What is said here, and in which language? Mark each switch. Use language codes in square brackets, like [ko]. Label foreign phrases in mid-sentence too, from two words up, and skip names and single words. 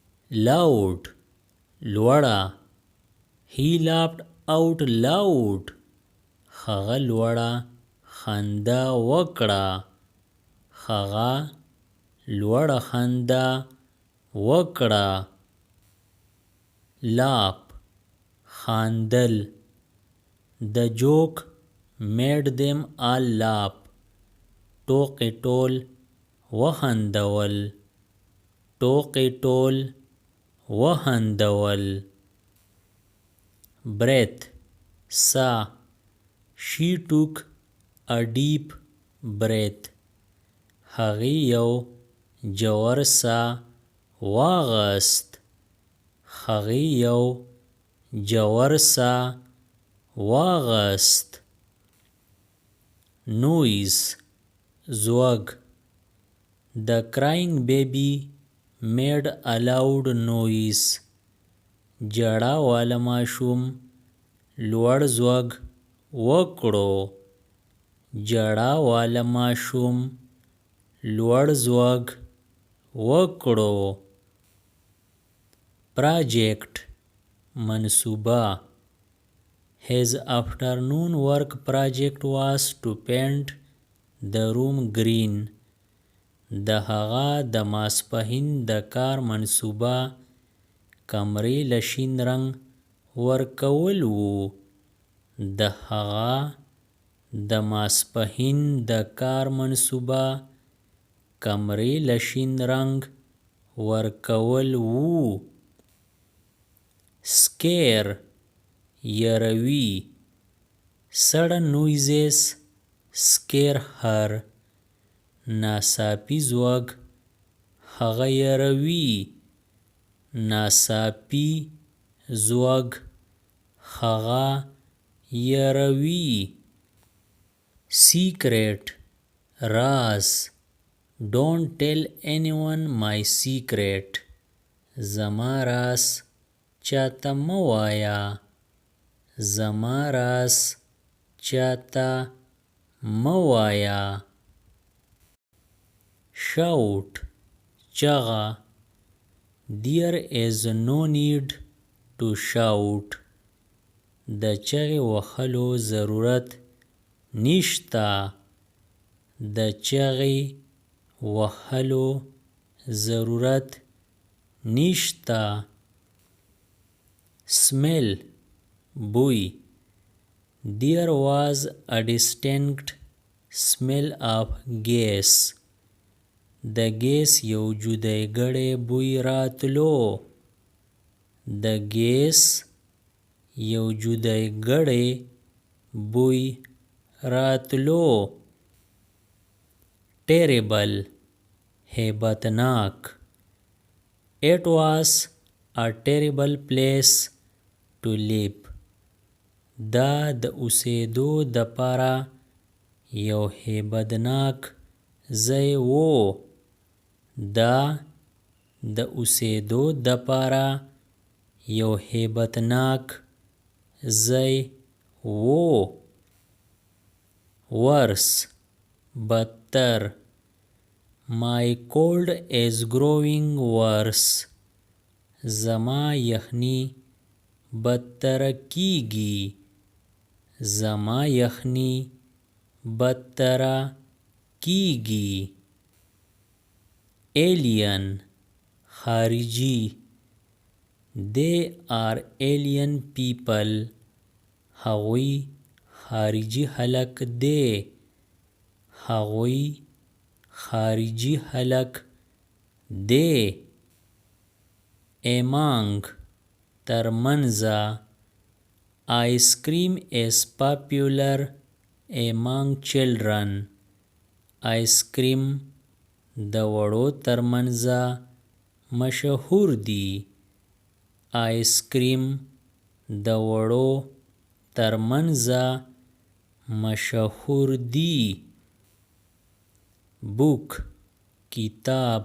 [en] loud لوړه. He laughed out loud. [ps] هغه لوړه خندا وکړه. هغه لوړه خندا وکړه. [en] laugh خاندل. The joke made them all laugh. [ps] ټوقې ټول وخندول. ټوقې ټول وخندول. [en] breath سا. She took a deep breath. [ps] هغې یو ژور سا واغست. هغې یو ژور سا واغست. [en] noise زوږ. The crying baby made a loud noise. [ps] جړا والا ماشوم لوړ زوږ وکړو. جړا والا ماشوم لوړ زوږ وکړو. [en] project منصوبه. His afternoon work project was to paint the room green. [ps] د هغه د ماسپښین د کار منصوبه کمرې له شین رنګ ورکول وو. د هغه د ماسپښین د کار منصوبه کمرې له شین رنګ ورکول وو. [en] scare یروي. sudden noises scare her. [ps] ناڅاپي ځواک هغه یروي. ناڅاپي ځواک هغه یروي. [en] secret راز. don't tell anyone my secret. [ps] زما راز چاته مه وایه. زما راز چاته مه وایه. [en] shout چغه. There is no need to shout. [ps] د چغې وهلو ضرورت نشته. د چغې وهلو ضرورت نشته. [en] smell بوی. There was a distinct smell of gas. [ps] د ګیس یو جدای ګړی بوی راتلو. د ګیس یو جدای ګړی بوی راتلو. [en] terrible هیبتناک. It was a terrible place to live. [ps] دا د اوسېدو دپاره یو هیبتناک ځای و. دا د اوسېدو دپاره یو هیبتناک ځای و. [en] worse بدتر. My cold is growing worse. [ps] زما یخني بدتره کیږي. زما یخني بدتره کیږي. [en] alien خارجي. They are alien people. [ps] هغوی خارجي خلک دی. هغوی خارجي خلک دی. [en] among ترمنځه. Ice cream is popular among children. ice cream [ps] د وړو ترمنځه مشهور دی. [en] ice cream [ps] د وړو ترمنځه مشهور دی. [en] book کتاب.